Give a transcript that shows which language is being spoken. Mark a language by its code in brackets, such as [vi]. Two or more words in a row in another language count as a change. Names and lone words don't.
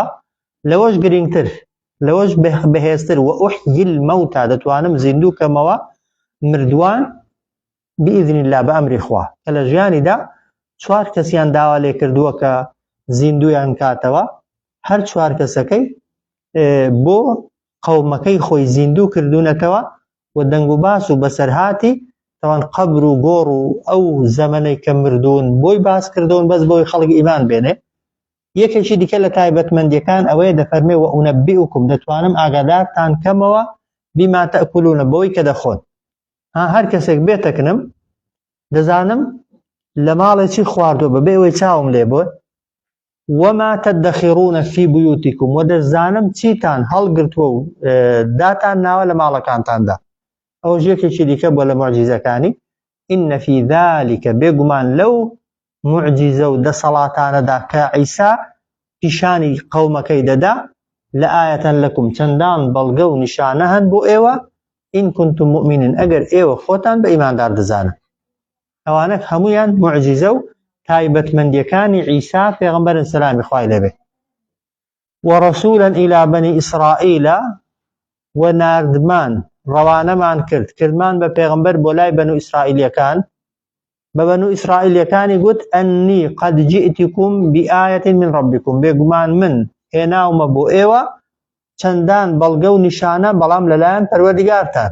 [ckb] لەوەش گرنگتر لەوەش بەهێزتر [ar] و ئوحیی المەوتا [ckb] دەتوانم زیندوو کەمەوە مردووان [ar] بئیذن الله [ckb] بە ئەمری خوا، کە لە ژیانیدا 4 کەسیان داوا لێ کردووە کە زیندویان کاتەوە، هەر 4 کەسەکەی بۆ قەومەکەی خۆی زیندوو کردوونەتەوە و دەنگ و باس و بەسەرهاتی تەوان قەبر و گۆڕ و ئەو زەمەنەی کە مردوون بۆی باس کردوون بەس بۆی خەڵک ئیمان بێنێ. یەکێکی دیکە لە تایبەتمەندیەکان ئەوەیە دەفەرمێ و ئونەبئوکم دەتوانم ئاگادارتان کەمەوە [ar] بیما تەئکولونە [ckb] بەوەی کە دەخۆن. هەر کەسێک بێتەکنم دەزانم لە ماڵێکی خواردووە بەبێ ئەوەی چاوم لێ بۆ [ar] وما تدخرون في بيوتكم [ckb] و دەزانم چیتان هەڵگرتووە و داتان ناوە لە ماڵەکانتاندا. ئەو ژێکێکی دیکە بۆ لە معجیزەکانی [ar] إن في ذلك [ckb] بێگومان لەو معجیزە و دەسەڵاتانەدا کە عیسا پیشانی قەومەکەی دەدا لە [ar] ئایەتەن لەکم [ckb] چەندان بەڵگە و نیشانە هەن بۆ ئێوە [ar] إن كنتم مؤمنين [ckb] ئەگەر ئێوە خۆتان بە ئیماندار دەزانن. ئەوانە هەمویان معجیزە و تایبەتمەندیەکانی عیسا پێغەمبەرن سەلامی خوای لێبێ. [ar] ورسولا إلى بني إسرائيل [ckb] و ناردمان ڕەوانەمان کردمان بە پێغەمبەر بۆ لای بەنو ئیسرائیلیەکان. بە بەنو ئیسرائیلیەکانی گوت [ar] ئەنی قەد جئتکم بئایەة من ربکم [ckb] بێگومان من هێناومە بۆ ئێوە چەندان بەڵگە و نیشانە بەڵام لەلایەن پەروەردگارتان.